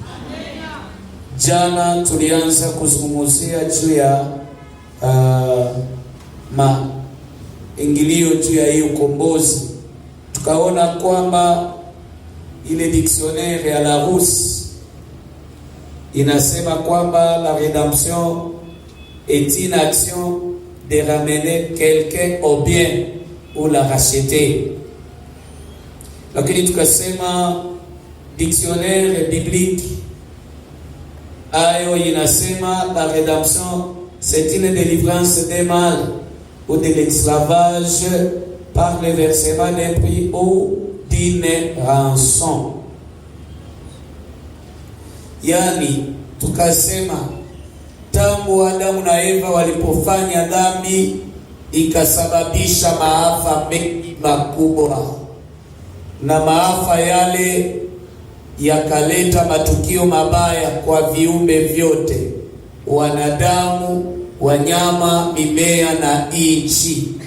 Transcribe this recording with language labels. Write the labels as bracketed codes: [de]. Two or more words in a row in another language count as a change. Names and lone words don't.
[sw] Jana tulianza kuzungumzia juu ya ingilio juu ya hii ukombozi. Tukaona kwamba ile dictionnaire ya Larousse inasema kwamba [fr] la rédemption est une action de ramener quelqu'un au bien ou la racheter. [sw] Lakini tukasema [fr] dictionnaire biblique [sw] ayo inasema [fr] la rédemption c'est une délivrance des mal ou de l'esclavage par le versement d'un prix ou d'une rançon. [sw] Yani tukasema tangu Adamu na Eva walipofanya dhambi ikasababisha maafa mengi makubwa, na maafa yale yakaleta matukio mabaya kwa viumbe vyote, wanadamu, wanyama, mimea na nchi.